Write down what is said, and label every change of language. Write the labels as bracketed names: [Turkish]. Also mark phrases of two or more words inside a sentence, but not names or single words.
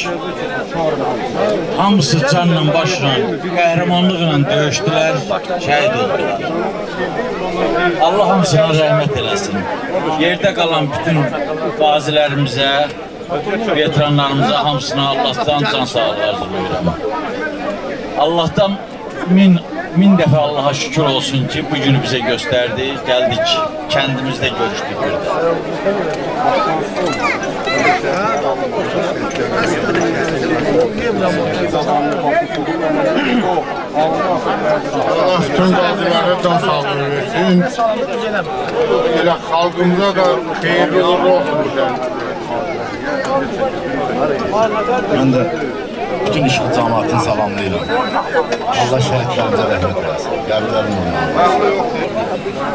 [Azerbaijani] Hamısı canla başla, qəhrəmanlıqla döyüşdülər, şəhid oldular. Allah hamısına rəhmət eləsin. Yerdə qalan bütün qazilərimizə, veteranlarımıza hamısına Allah'tan can sağlığı arzulayıram. Allah'tan min dəfə Allah'a şükür olsun ki bu günü [Turkish] bize gösterdi. Geldik, kendimizde görüştük burada. [Azerbaijani] Allah bütün qazilərə can sağlığı versin. Elə xalqımıza da xeyirli uğurlu olsun bu kənd. [Turkish] Ben de [Azerbaijani] bütün işıq cəmaatını salamlayıram. Allah şəhidlərimizə rəhmət eləsin. Qəbirlərin olmalı.